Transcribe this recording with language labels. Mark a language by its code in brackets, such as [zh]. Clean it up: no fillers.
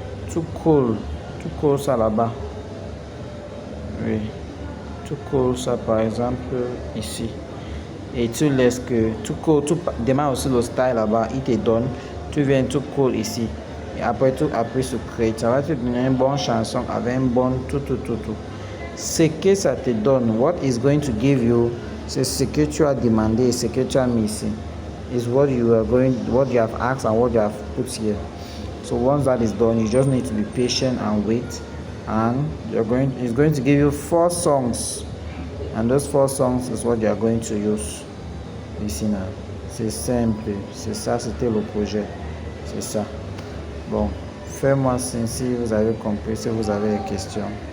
[fr] Tu colles ça là-bas. Oui. Tu colles ça par exemple ici. Et tu laisses que tu demandes aussi le style là-bas, il te donne. Tu viens, tu colles ici. Et après tu appuies sur create. Ça va te donner une bonne chanson avec un bon tout. Ce que ça te donne, [en] what is going to give you, [fr] c'est ce que tu as demandé, ce que tu as mis ici. [en] Is what you have asked and what you have put here. So once that is done, you just need to be patient and wait, and it's going to give you 4 songs, and those 4 songs is what you are going to use. [fr] Ici là, c'est simple, c'est ça, c'était le projet, c'est ça. Bon, fais-moi signe si vous avez compris, si vous avez des questions.